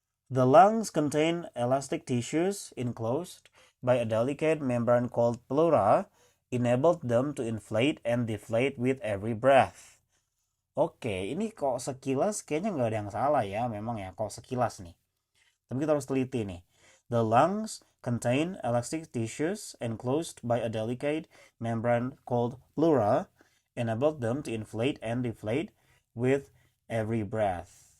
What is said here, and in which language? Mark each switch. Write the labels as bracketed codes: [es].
[en] The lungs contain elastic tissues enclosed by a delicate membrane called pleura, enabled them to inflate and deflate with every breath. [id] Oke, ini kok sekilas kayaknya nggak ada yang salah ya, memang ya, kok sekilas nih. Tapi kita harus teliti nih. [en] The lungs contain elastic tissues enclosed by a delicate membrane called pleura, enabled them to inflate and deflate with every breath.